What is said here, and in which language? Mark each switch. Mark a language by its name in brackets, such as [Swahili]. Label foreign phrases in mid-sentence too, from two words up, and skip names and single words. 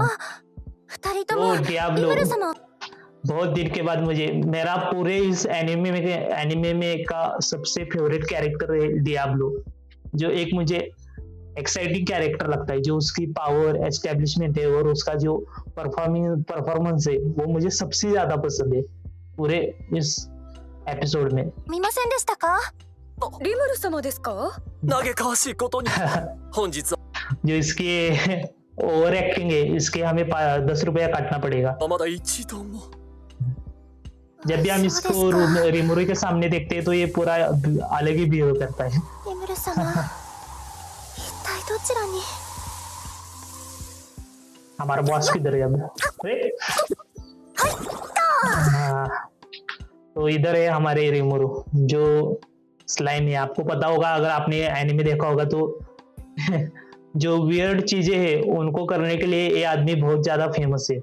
[Hindi] ओ डियाब्लो, बहुत दिन के बाद मुझे मेरा पूरे इस एनिमे में का सबसे [English] favorite character [Hindi] है डियाब्लो, जो एक मुझे [English] exciting character [Hindi] लगता है। जो उसकी [English] power establishment [Hindi] है और उसका जो परफॉर्मेंस है वो मुझे सबसे ज्यादा पसंद है पूरे इस एपिसोड में। [Japanese] 見ませんでしたか？リムル様ですか？嘆かわしいことに本日は [Hindi] जो इसके [English] over acting [Hindi] है, इसके हमें 10 रुपया काटना पड़ेगा। [Japanese] まだ一度も [Hindi] जब भी हम इसको रिमोरी के सामने देखते हैं तो ये पूरा अलग ही बिहेव करता है। [Japanese] リムル様一体どちらに？ [Hindi] हमारा बॉस किधर है अब? अरे! हाँ, तो इधर है हमारे रिमोरो जो स्लाइम है। आपको पता होगा, अगर आपने एनिमे देखा होगा तो जो वियर्ड चीजें हैं उनको करने के लिए ये आदमी बहुत ज्यादा फेमस है।